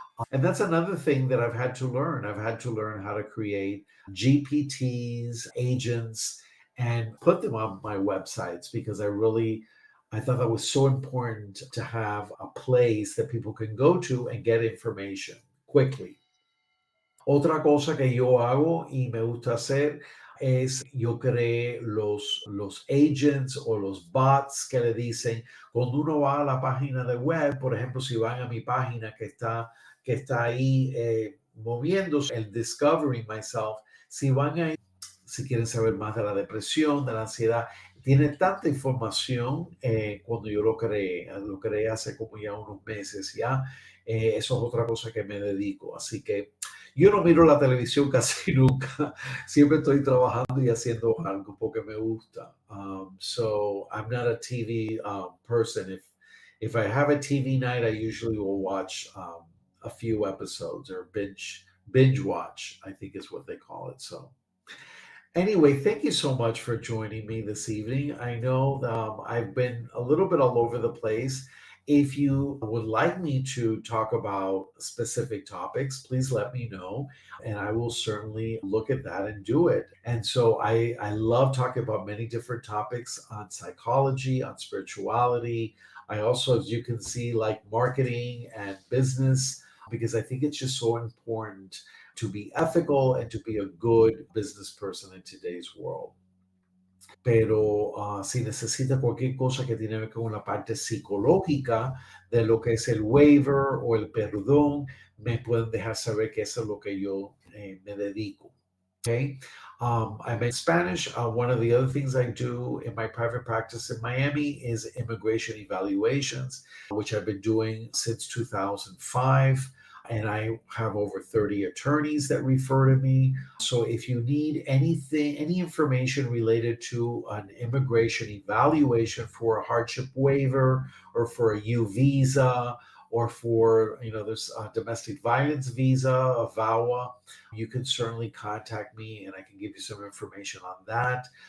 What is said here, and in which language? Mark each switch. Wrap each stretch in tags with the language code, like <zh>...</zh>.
<en>And that's another thing that I've had to learn. I've had to learn how to create GPTs, agents, and put them on my websites, because I thought that was so important to have a place that people can go to and get information quickly.</en> <es>Otra cosa que yo hago y me gusta hacer es yo creé los agents o los bots que le dicen, cuando uno va a la página de web, por ejemplo, si van a mi página que está ahí moviéndose, el Discovering Myself, si van ahí, si quieren saber más de la depresión, de la ansiedad, tiene tanta información. Cuando yo lo creé hace como ya unos meses ya. Eso es otra cosa que me dedico. Así que yo no miro la televisión casi nunca. Siempre estoy trabajando y haciendo algo porque me gusta.</es> <en>So I'm not a TV person. If I have a TV night, I usually will watch a few episodes, or binge watch, I think is what they call it. So anyway, thank you so much for joining me this evening. I know I've been a little bit all over the place, If you would like me to talk about specific topics, please let me know, and I will certainly look at that and do it. And so I love talking about many different topics on psychology, on spirituality. I also, as you can see, like marketing and business, because I think it's just so important to be ethical and to be a good business person in today's world.</en> <es>Pero si necesita cualquier cosa que tiene que ver con la parte psicológica de lo que es el waiver o el perdón, me pueden dejar saber que eso es lo que yo me dedico.</es> <en>Okay. I'm in Spanish. One of the other things I do in my private practice in Miami is immigration evaluations, which I've been doing since 2005. And I have over 30 attorneys that refer to me. So if you need anything, any information related to an immigration evaluation for a hardship waiver or for a U visa or for, there's a domestic violence visa, a VAWA, you can certainly contact me and I can give you some information on that.</en>